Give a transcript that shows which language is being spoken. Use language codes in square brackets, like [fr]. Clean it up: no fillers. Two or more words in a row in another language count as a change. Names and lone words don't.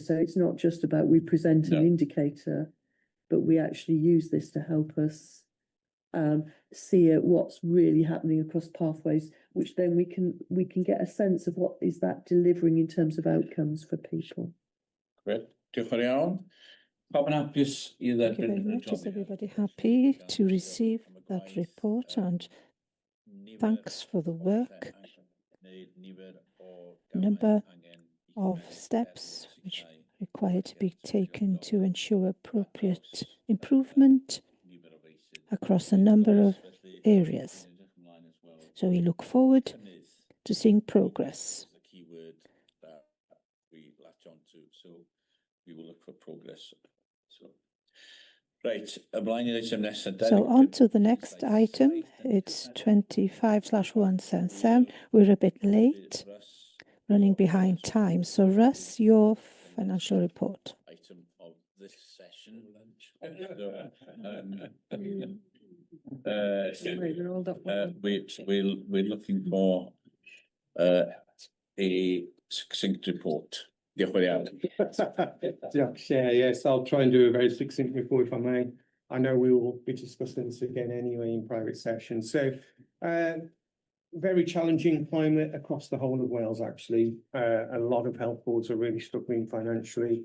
[en] So it's not just about we present an indicator, but we actually use this to help us see what's really happening across pathways, which then we can get a sense of what is that delivering in terms of outcomes for people. Great. [cy] Diolch yn iawn. Pawb yn hapus I [en] Thank you very much. Is everybody happy to receive that report? And thanks for the work. Number of steps which require to be taken to ensure appropriate improvement across a number of areas. So we look forward to seeing progress. The key word that we latch on to. So we will look for progress. So right, [cy] ymlaen i'r item nesaf. [en] So on to the next item. It's 25/177. We're a bit late, running behind time. So Russ, your financial report. Item of this session. We're looking for a succinct report. [cy] Diolch yn iawn. [en] Yes, I'll try and do a very succinct report if I may. I know we will be discussing this again anyway in private session. So, very challenging climate across the whole of Wales, actually. A lot of health boards are really struggling financially.